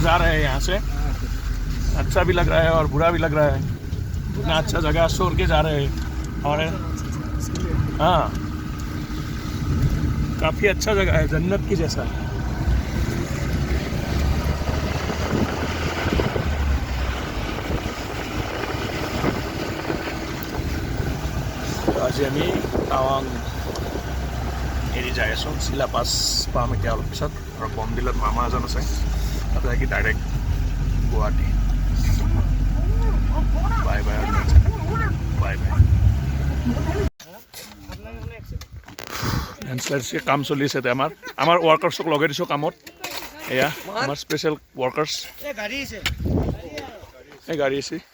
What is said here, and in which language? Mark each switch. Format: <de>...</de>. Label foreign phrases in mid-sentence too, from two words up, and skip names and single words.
<hi>जा रहे हैं यहाँ से अच्छा भी लग रहा है और बुरा भी लग रहा है इतना अच्छा जगह छोड़ के जा रहे हैं और हाँ काफ़ी अच्छा जगह है जन्नत की जैसा</hi> <as>आज আমি টাৱাং এৰি যাই আছোঁ চিলা পাছ পাম এতিয়া অলপ পিছত আৰু বমডিলত মামা এজন আছে তাতে থাকি ডাইৰেক্ট গুৱাহাটী</as> <en>bye bye bye bye</en> <as>এনচিলাৰচি কাম চলি আছে এতিয়া আমাৰ ৱৰ্কাৰ্ছক লগাই দিছোঁ কামত এয়া আমাৰ</as> <en>special workers</en> <as>এই গাড়ী আছে</as>